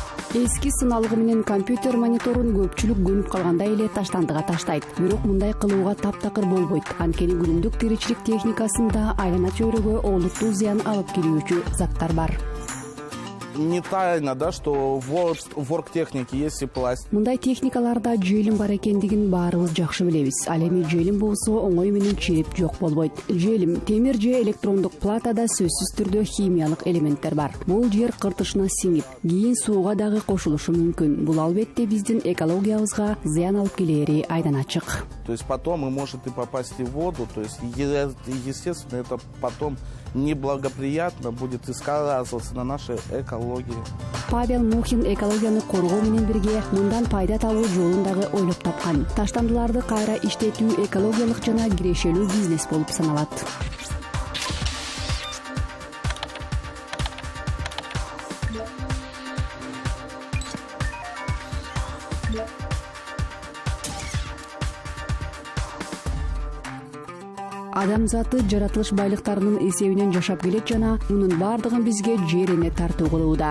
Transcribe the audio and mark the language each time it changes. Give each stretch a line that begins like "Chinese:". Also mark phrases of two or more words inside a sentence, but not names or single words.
Kyrgyz: Эски сыналгы менен компьютер мониторун көпчүлүк көнүп калганда эле таштандыга таштайт. Бирок мындай кылууга таптакыр болбойт. Анткени күнүмдүк тиричилик техникасында айлана чөйрөгө олуттуу зыян алып келүүчү заттар бар.
Russian: Не тайна, да, что в оргтехнике есть и пластик.
Kyrgyz: Мындай техникаларда желим бар экендигин баарыбыз жакшы билебиз. Ал эми желим болсо оңой менен чирип жок болбойт. Желим, темир же электрондук платада сөзсүз түрдө химиялык элементтер бар. Бул жер кыртышына сиңип, кийин сууга дагы кошулушу мүмкүн. Бул албетте биздин экологиябызга зыян алып келери айдан ачык.
Russian: То есть потом и может и попасть и в воду, то есть естественно это потом неблагоприятно будет и сказываться на нашей экологии.
Kyrgyz: Павел Мухин экологияны коргоо менен бирге мындан пайда табуу жолун дагы ойлоп тапкан. Таштандыларды кайра иштетүү экологиялык жана кирешелүү бизнес болуп саналат. Адам заты жаратылыш байлыктарынын эсебинен жашап келет жана мунун бардыгын бизге жер эне тартуу кылууда.